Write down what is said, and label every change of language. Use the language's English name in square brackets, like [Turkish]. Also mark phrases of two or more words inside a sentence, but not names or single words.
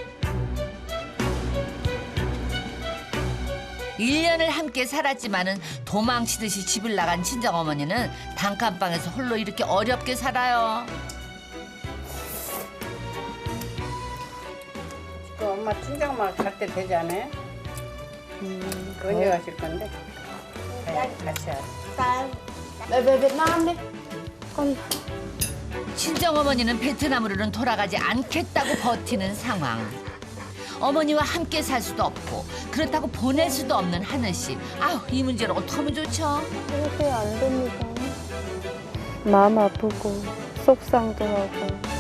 [Korean] 1년을 함께 살았지만은 도망치듯이 집을 나간 친정 어머니는 단칸방에서 홀로 이렇게 어렵게 살아요. 그 엄마 친정엄마 갈 때 되지 않아요? 언제 가실 건데? 같이 하자. [Vietnamese] về Việt Nam đi. con [Korean] 친정 어머니는 베트남으로는 돌아가지 않겠다고 버티는 상황. 어머니와 함께 살 수도 없고 그렇다고 보낼 수도 없는 하늘 씨. 아우, 이 문제를 어떻게 하면 좋죠? 이렇게 안 됩니다. 마음 아프고 속상도 하고.